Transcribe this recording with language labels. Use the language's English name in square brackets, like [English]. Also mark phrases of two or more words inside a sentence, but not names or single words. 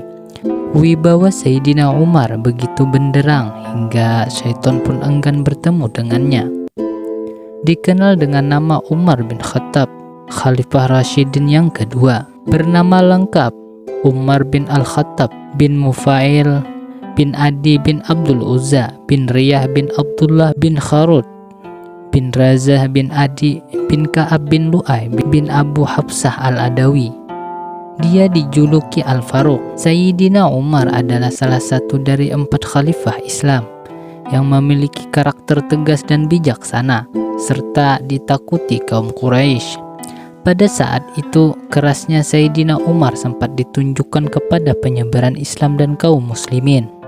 [Indonesian] Wibawa Sayyidina Umar begitu benderang hingga syaitan pun enggan bertemu dengannya. Dikenal dengan nama Umar bin Khattab, Khalifah Rasyidin yang kedua. Bernama lengkap Umar bin Al-Khattab bin Mufail bin Adi bin Abdul Uzza bin Riyah bin Abdullah bin Kharud bin Razah bin Adi bin Ka'ab bin Lu'ay bin Abu Hafsah Al-Adawi. Dia dijuluki Al-Faruq. Sayyidina Umar adalah salah satu dari 4 khalifah Islam yang memiliki karakter tegas dan bijaksana serta ditakuti kaum Quraisy. Pada saat itu, kerasnya Sayyidina Umar sempat ditunjukkan kepada penyebaran Islam dan kaum muslimin.